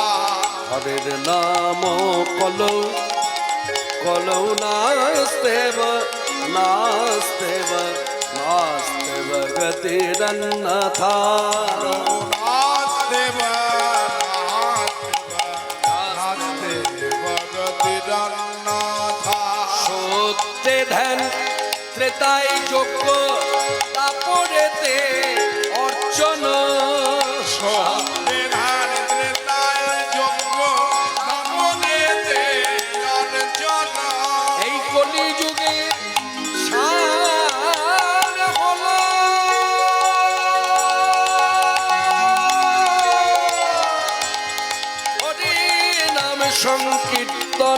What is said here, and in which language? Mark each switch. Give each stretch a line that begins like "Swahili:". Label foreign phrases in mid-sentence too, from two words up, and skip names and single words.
Sanskrit: হরের নাম কলৌ কলৌ নাস্তেব নাস্তেব নাস্তেব গতিরন্যথা নাস্তেব নাস্তেব গতিরন্যথা।
Bangla: সত্যে ধ্যান ত্রেতায় যজ্ঞ তাপরেতে অর্চন সত্যে ধ্যান ত্রেতায় যজ্ঞ তাপরেতে অর্চন। এই কলিযুগে সার হলো হরি নাম সংকীর্তন